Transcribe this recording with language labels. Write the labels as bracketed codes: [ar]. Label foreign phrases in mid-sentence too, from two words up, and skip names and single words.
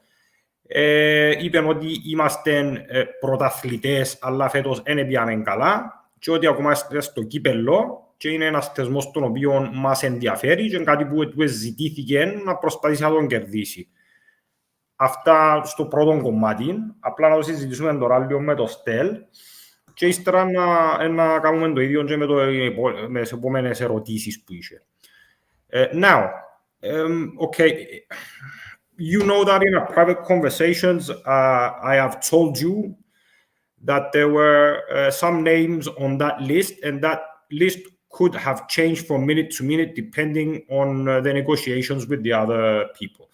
[el] Είπαν ότι είμαστε πρωταθλητές, αλλά φέτος δεν πήγαμε καλά, και ότι ακόμα είμαστε στο κύπελλο και είναι ένας θεσμός τον οποίο μας ενδιαφέρει και είναι κάτι που του ζητήθηκε να προσπαθήσει να τον κερδίσει. Αυτά στο πρώτο κομμάτι. Απλά να το συζητήσουμε τώρα λίγο με το Στέλ και ύστερα να κάνουμε το ίδιο και με τις επόμενες ερωτήσεις που είχε. [en] Now, okay, you know that in our private conversations, I have told you that there were some names on that list, and that list could have changed from minute to minute depending on the negotiations with the other people.